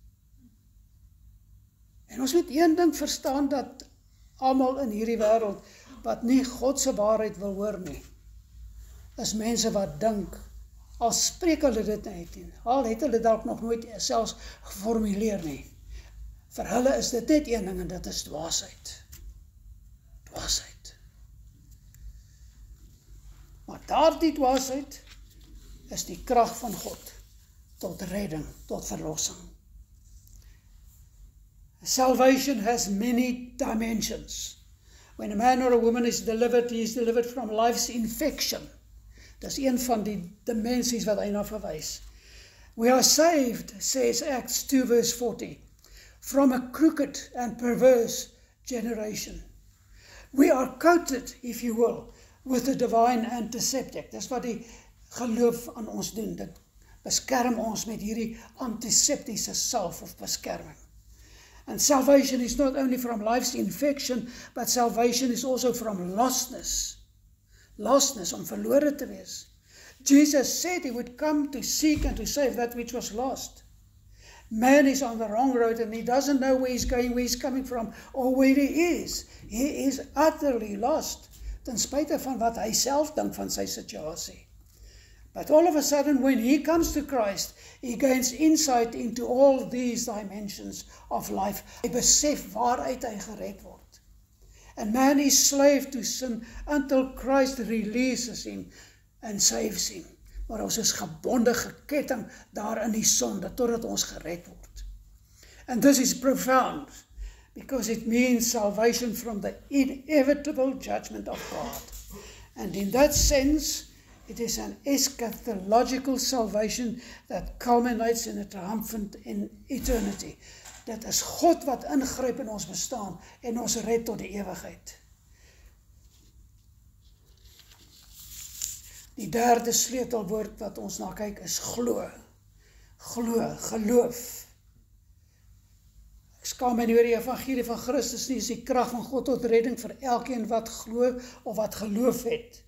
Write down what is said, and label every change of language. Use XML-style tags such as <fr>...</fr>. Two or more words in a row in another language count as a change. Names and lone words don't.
<af>En ons moet een ding verstaan, dat almal in hierdie wêreld wat nie God se waarheid wil hoor nie, is mense wat dink, al spreek hulle dit uit nie, al het hulle dalk nog nooit selfs geformuleer nie. Vir hulle is dit net een ding en dit is dwaasheid. Dwaasheid. Maar daardie dwaasheid is die krag van God tot redding, tot verlossing.</af> <en>Salvation has many dimensions. When a man or a woman is delivered, he is delivered from life's infection.</en> <af>Dis een van die dimensies wat hy na verwys.</af> <en>We are saved, says Acts 2 verse 40, from a crooked and perverse generation. We are coated, if you will, with the divine antiseptic.</en> <af>Dis wat die geloof aan ons doen. beskerm ons met hierdie antiseptiese salf of beskerming.</af> <en>And salvation is not only from life's infection, but salvation is also from lostness. Lostness,</en> <af>om verlore te wees.</af> <en>Jesus said he would come to seek and to save that which was lost. Man is on the wrong road and he doesn't know where he's going, where he's coming from, or where he is. He is utterly lost,</en> <af>ten spyte van wat hy self dink van sy situasie.</af> <en>But all of a sudden, when he comes to Christ, he gains insight into all these dimensions of life.</en> <af>Hy besef waaruit hy gered word.</af> <en>And man is slave to sin until Christ releases him and saves him.</en> <af>Maar ons is gebonde, geketting daar in die sonde, totdat ons gered word.</af> <en>And this is profound, because it means salvation from the inevitable judgment of God. And in that sense, it is an eschatological salvation that culminates in a triumphant in eternity.</en> <af>Dit is God wat ingryp in ons bestaan en ons red tot die ewigheid. Die derde sleutelwoord wat ons na kyk is glo. Glo, geloof. Ek skaam my nie oor die evangelie van Christus nie, is die krag van God tot redding vir elkeen wat glo of wat geloof het.</af>